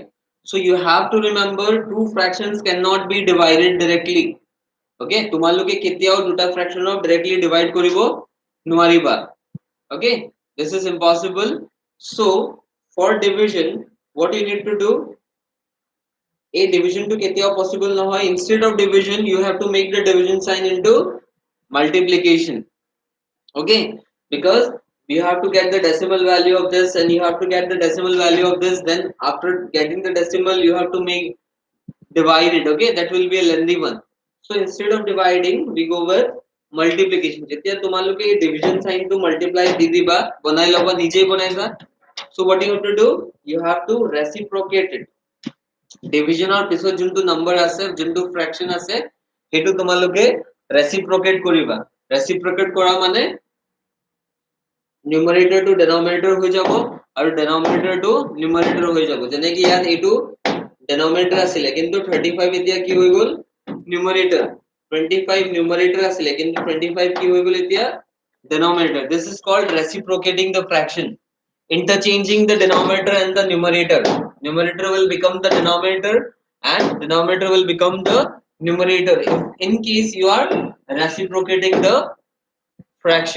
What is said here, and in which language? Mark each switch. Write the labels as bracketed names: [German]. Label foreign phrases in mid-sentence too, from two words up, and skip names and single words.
[English] So you have to remember two fractions cannot be divided directly. [Assamese] Okay, তোমালোকে কেতিয়াও দুটা [English] fraction directly divide [Assamese] করিব নোৱাৰিবা. [English] Okay, this is impossible. So for division, what you need to do, a division to [Assamese] কেতিয়াও possible নহয়. [English] Instead of division, you have to make the division sign into multiplication. Okay, because you have to get the decimal value of this and you have to get the decimal value of this. Then after getting the decimal, you have to make divide it. Okay, that will be a lengthy one. So instead of dividing, we go with multiplication. [Assamese] যেতিয়া তোমালোকে [English] division sign to multiply [Assamese] দি দিবা, বনাই লবা, নিজেই বনাইবা. [English] So what you have to do, you have to reciprocate it. Division or [Assamese] পিছত যোনটো number আছে, যোনটো fraction আছে, সেইটো তোমালোকে reciprocate কৰিবা. Reciprocate কৰা মানে [English] numerator to denominator [Assamese] হৈ যাব আৰু [English] denominator to numerator [Assamese] হৈ যাব. যেনে কি ইয়াত এইটো denominator আসলে কিন্তু 35 এতিয়া কি হৈ গল numerator 25 numerator আসলে কিন্তু 25 কি হৈ গল এতিয়া denominator. [English] This is called reciprocating the fraction, interchanging the denominator and the numerator. Numerator will become the denominator and denominator will become the numerator if in case you are reciprocating the fraction.